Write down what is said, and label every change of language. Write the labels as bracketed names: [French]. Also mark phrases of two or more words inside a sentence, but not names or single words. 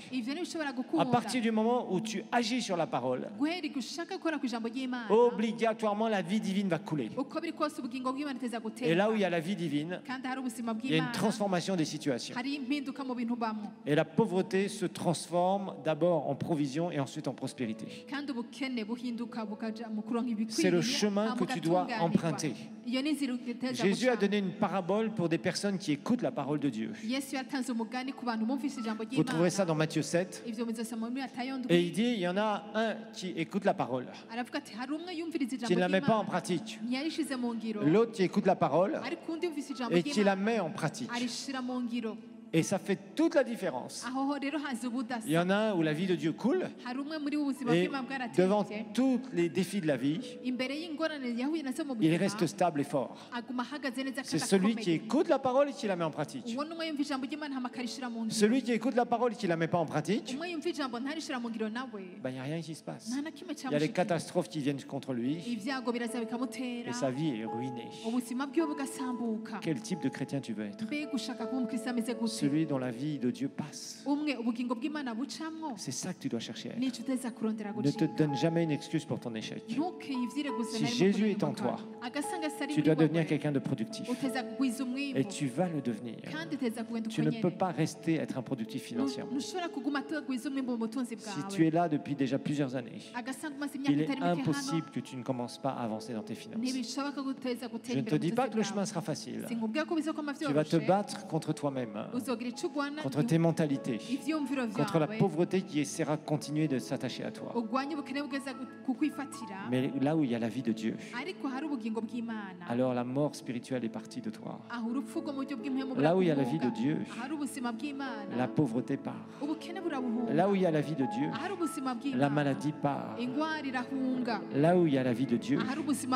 [Rundi] Ivyo ntibishobora [French] À [Rundi] gukunda. [French] partir du moment où tu agis sur la parole, [Rundi] guhera igihe ushaka gukora ku ijambo ry'Imana [French] obligatoirement la vie divine va couler. [Rundi] uko biri kose ubugingo bw'Imana iteza [French] Et là où il y [Rundi] gutera [French] a la vie divine, [Rundi] kandi hari ubuzima [French] il y a une [Rundi] bw'Imana [French] transformation des situations. [Rundi] hari impinduka mu bintu bamwo [French] Et la pauvreté se transforme d'abord en provision et ensuite en prospérité. [Rundi] kandi ubukene buhinduka bukaja mu kuronka [French] C'est le [Rundi] ibikwiriye [French] chemin que tu dois emprunter. [Rundi] iyo ni inzira iteza [French] Jésus a [Rundi] gucamo. [French] donné une parabole pour des personnes qui écoutent la parole de Dieu. [Rundi] Yesu yatanze umugani ku bantu bumvise ijambo [French] Vous trouverez ça [Rundi] ry'Imana [French] dans Matthieu 7. [Rundi] ivyo muzosoma muri Matayo [French] Et il [Rundi] ndwi [French] dit, il y en a un qui écoute la parole, [Rundi] aravuga ati hari umwe yumviriza [French] qui ne [Rundi] ijambo [French] la met pas en [Rundi] ry'Imana [French] pratique. [Rundi] ntiyarishize mu ngiro [French] L'autre qui écoute la parole [Rundi] ariko undi yumvise ijambo [French] et qui la [Rundi] ry'Imana [French] met en pratique. [Rundi] arishira mu ngiro [French] Et ça fait toute la différence. [Rundi] aho ho rero haza ubudasa [French] Il y en a un où la vie de Dieu coule [Rundi] hari umwe muri bo ubuzima [French] et [Rundi] bw'Imana [French] devant [Rundi] bwaratevye [French] tous les défis de la vie, [Rundi] imbere y'ingorane yahuye nazo mu [French] il [Rundi] buzima [French] reste stable et fort. [Rundi] aguma ahagaze neza [French] C'est [Rundi] kandi [French] celui qui [Rundi] akomeye [French] écoute la parole et qui la met en pratique. [Rundi] uwo ni umwe yumva ijambo ry'Imana hama akarishira mu ngiro [French] Celui qui écoute la parole et qui la met pas en pratique, [Rundi] umwe yumva ijambo ntarishira mu ngiro nawe [French] ben, il n'y a rien qui se passe. [Rundi] nta na kimwe [French] Il y a les [Rundi] cyamushikira [French] catastrophes qui viennent contre lui [Rundi] ibyago biraza bikamutera [French] et sa vie est ruinée. [Rundi] ubuzima bwiwe bugasambuka [French] Quel type de chrétien tu veux être? [Rundi] mbega ushaka kuba umukristo ameze gute [French] Celui dont la vie de Dieu passe. [Rundi] umwe ubugingo bw'Imana bucamwo [French] C'est ça que tu dois chercher à être. [Rundi] nicyo uteza kurondera [French] Ne te [Rundi] gucika [French] donne jamais une excuse pour ton échec. [Rundi] ntukiyivire gusa [French] Si [Rundi] na rimwe [French] Jésus [Rundi] ku [French] est en [Rundi] nyuma [French] toi, [Rundi] agasanga sari [French] Tu dois [Rundi] muri [French] devenir [Rundi] wowe [French] quelqu'un de productif. [Rundi] uteza kugwiza umwimbo [French] Et tu vas le devenir. [Rundi] kandi uteza kugenda [French] Tu [Rundi] uko [French] ne peux [Rundi] nyene [French] pas rester être improductif financièrement. [Rundi] ntushobora kuguma tugwiza umwimbo mu butunzi [French] Si [Rundi] bwawe [French] tu es là depuis déjà plusieurs années, [Rundi] agasanga umaze imyaka [French] il est [Rundi] itari mike hano [French] impossible que tu ne commences pas à avancer dans tes finances. [Rundi] ntibishoboka ko uteza [French] Je [Rundi] gutera [French] ne [Rundi] imbere [French] te [Rundi] mu [French] dis pas que le [Rundi] butunzi [French] chemin [Rundi] bwawe [French] sera facile. [Rundi] sinkubwira ko bizokoma [French] Tu vas te [Rundi] vyoroshe [French] battre contre toi-même, [Rundi] uzogira ico ugwana [French] contre tes mentalités, [Rundi] ivyumviro [French] contre la [Rundi] vyawe [French] pauvreté qui essaiera de continuer de s'attacher à toi. [Rundi] ugwanye ubukene bugeza kukwifatira [French] Mais là où il y a la vie de Dieu, [Rundi] ariko hari ubugingo bw'Imana [French] alors la mort spirituelle est partie de toi. [Rundi] aho urupfu rwo mu buryo bw'impemu [French] Là où il y a la vie [Rundi] burakuvuga. [French] de Dieu, [Rundi] ahari ubuzima bw'Imana [French] la pauvreté part. [Rundi] ubukene burabuhunga [French] Là où il y a la vie de Dieu, [Rundi] ahari ubuzima [French] la [Rundi] bw'Imana [French] maladie part. [Rundi] ingwara irahunga [French] Là où il y a la vie de Dieu, [Rundi] ahari ubuzima